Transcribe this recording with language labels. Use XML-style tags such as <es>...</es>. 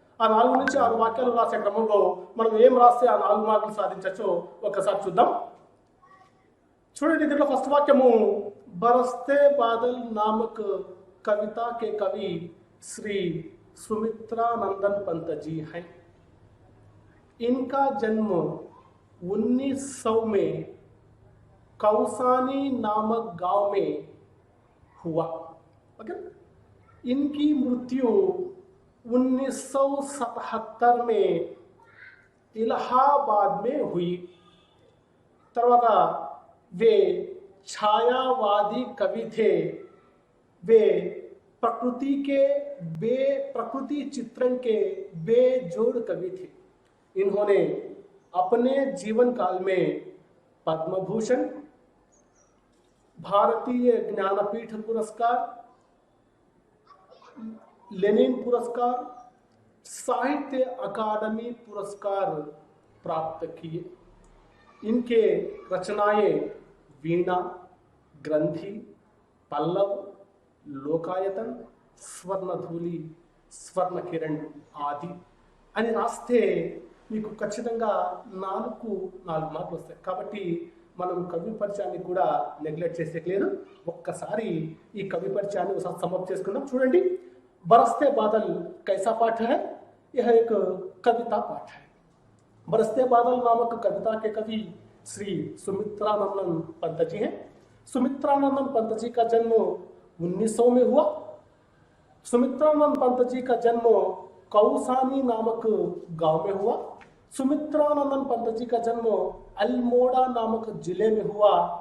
<te>ఆ 4 నుంచి 6 వాక్యాలు రాసే క్రమంలో మనం ఏం రాస్తే ఆ 4 మార్కులు సాధించచ్చో ఒకసారి చూద్దాం. చూడండి, దీంట్లో ఫస్ట్ వాక్యము</te> <hi>బరస్తే బాదల్ నామక్ కవిత కే కవి శ్రీ सुमित्रानंदन पंत जी हैं. इनका जन्म 1900 में कौसानी नामक गांव में हुआ. ओके, इनकी मृत्यु 1977 में इलाहाबाद में हुई. तरवाता वे छायावादी कवि थे. वे प्रकृति चित्रण के बेजोड़ कवि थे. इन्होंने अपने जीवन काल में पद्म भूषण, भारतीय ज्ञानपीठ पुरस्कार, लेनिन पुरस्कार, साहित्य अकादमी पुरस्कार प्राप्त किए. इनके रचनाएं</hi> <te>वीणा, ग्रंथि, पल्लव, లోకాయతన్, స్వర్ణధూళి, స్వర్ణ కిరణ్ ఆది అని రాస్తే మీకు ఖచ్చితంగా 4 మార్కులు వస్తాయి. కాబట్టి మనం కవి పరిచయాన్ని కూడా నెగ్లెక్ట్ చేసేయలేదు. ఒక్కసారి ఈ కవి పరిచయాన్ని ఒకసారి సమప్ చేసుకుందాం. చూడండి,</te> <hi>బరస్తే బాదల్ కైసా పాఠ హై, యह एक कविता पाठ है. बरसते बादल नामक कविता के कवि श्री सुमित्रानंदन पंत जी हैं. सुमित्रानंदन पंत जी का जन्म 1900 में हुआ. सुमित्रानंद पंत जी का जन्म कौसानी नामक गांव में हुआ. सुमित्रानंदन पंत जी का जन्म अल्मोड़ा नामक जिले में हुआ.</hi>